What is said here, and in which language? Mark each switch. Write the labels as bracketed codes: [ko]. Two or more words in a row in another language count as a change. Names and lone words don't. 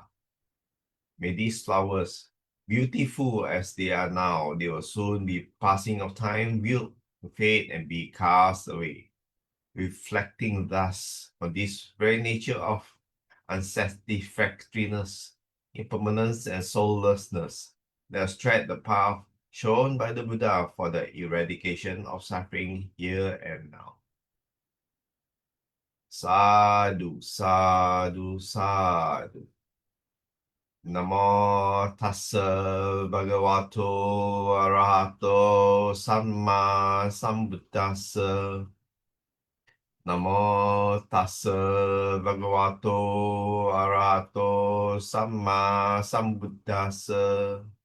[en] May these flowers, beautiful as they are now, they will soon be passing of time, will fade and be cast away, reflecting thus on this very nature of unsatisfactoriness, impermanence, and soullessness that has tread the path shown by the Buddha for the eradication of suffering here and now. [pi] Sadhu, sadhu, sadhu. Namo tassa bhagavato arahato samma sambuddhassa. Namo tassa bhagavato arahato samma sambuddhassa.